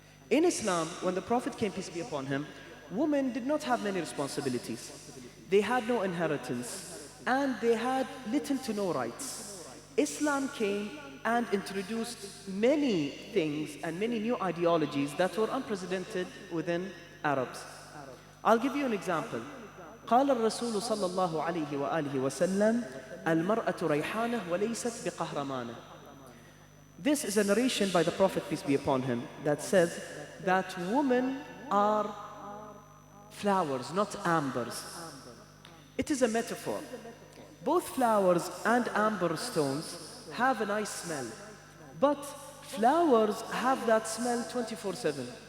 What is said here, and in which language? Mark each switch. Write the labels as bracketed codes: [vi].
[en] In Islam, when the Prophet came, peace be upon him, women did not have many responsibilities. They had no inheritance and they had little to no rights. Islam came and introduced many things and many new ideologies that were unprecedented within Arabs. I'll give you an example. [ar] قال الرسول صلى الله عليه وآله وسلم المرأة ريحانة وليست بقهرمانة. [en] This is a narration by the Prophet, peace be upon him, that says that women are flowers, not ambers. It is a metaphor. Both flowers and amber stones have a nice smell, but flowers have that smell 24/7.